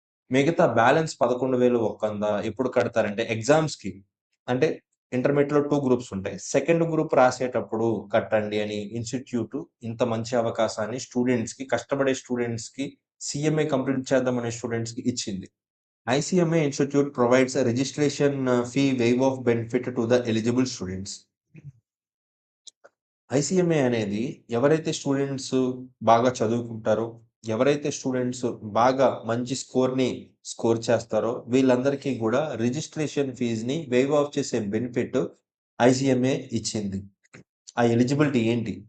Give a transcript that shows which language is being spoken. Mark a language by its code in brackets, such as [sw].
[te] మిగతా బ్యాలెన్స్ 11,100 ఎప్పుడు కడతారంటే ఎగ్జామ్స్‌కి. అంటే ఇంటర్మీడియేట్‌లో 2 గ్రూప్స్ ఉంటాయి. సెకండ్ గ్రూప్ రాసేటప్పుడు కట్టండి అని ఇన్‌స్టిట్యూట్ ఇంత మంచి అవకాశాన్ని స్టూడెంట్స్‌కి, కష్టపడే స్టూడెంట్స్‌కి, సీఎంఏ కంప్లీట్ చేద్దామనే స్టూడెంట్స్‌కి ఇచ్చింది. [en] ICMA Institute provides a registration fee waive of benefit to the eligible students. [te] ఐసీఎంఏ అనేది ఎవరైతే స్టూడెంట్స్ బాగా చదువుకుంటారో, ఎవరైతే స్టూడెంట్స్ బాగా మంచి స్కోర్ చేస్తారో వీళ్ళందరికీ గూడా రిజిస్ట్రేషన్ ఫీజ్‌ని వేవ్ ఆఫ్ చేసే బెనిఫిట్ ఐసీఎంఏ ఇచ్చింది. ఆ ఎలిజిబిలిటీ ఏంటి?